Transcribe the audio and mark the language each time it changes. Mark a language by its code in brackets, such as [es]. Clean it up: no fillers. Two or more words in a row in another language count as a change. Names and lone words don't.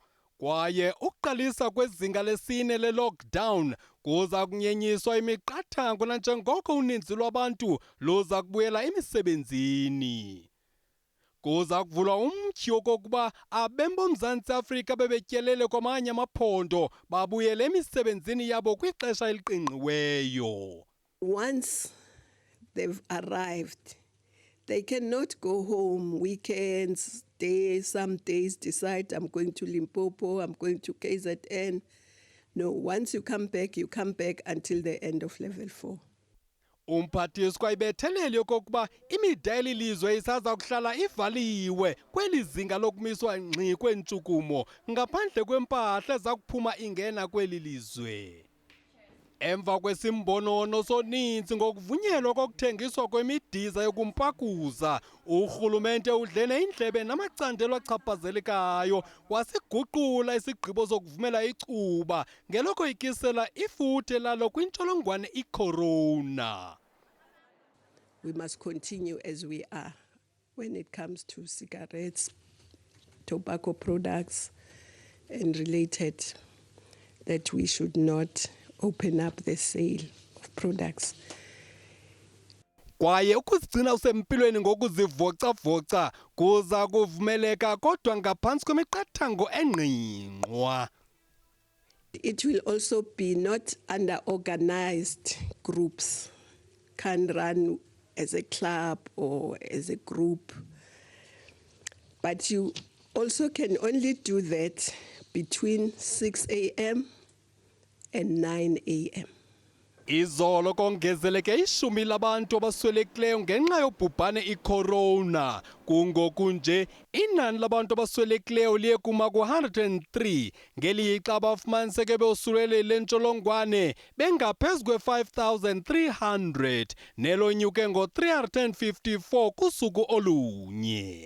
[xh] Kwaye ukuqalisa kwezinga lesine lelockdown kuzakunyenyiswa imiqathango nanjengoko uninzi lwabantu luzakubuyela emisebenzini. Kuzakuvulwa umtyhi wokokuba abemi boMzantsi Afrika bebetyelele kwamanye amaphondo babuyele emisebenzini yabo kwixesha eliqingqiweyo. [en] Once they've arrived, they cannot go home weekends, days, some days decide I'm going to Limpopo, I'm going to KZN. No, once you come back until the end of level 4. [xh] Umphathiswa ibethelele yokokuba imida yelilizwe isaza kuhlala ivaliwe kweli zinga lokumiswa ngxi kwentshukumo ngaphandle kwempahla ezakuphuma ingena kweli lizwe. Emva kwesimbonono soninzi ngokuvunyelwa kokuthengiswa kwemidiza yokumpakuza, urhulumente udlene indlebe namacandelo achaphazelekayo wasiguqula isigqibo sokuvumela icuba ngelokoyikisela ifuthe lalo kwintsholongwane icorona. [en] We must continue as we are when it comes to cigarettes, tobacco products and related, that we should not open up the sale of products. [xh] Kwaye ukuzigcina usempilweni ngokuzivoca-voca kuza kuvumeleka kodwa ngaphantsi kwemiqathango engqingqwa. [en] It will also be not under organized groups, can run as a club or as a group. But you also can only do that between 6 a.m. and 9 a.m. [xh] Izolo kongezeleke 10 labantu abaswelekileyo ngenxa yobhubhane icorona. Kungoku nje inani labantu abaswelekileyo liye kuma ku-103 ngelixa abafumaniseke bosulele le ntsholongwane bengaphezu kwe-5,300 nelonyuke ngo-354 kusuku olunye.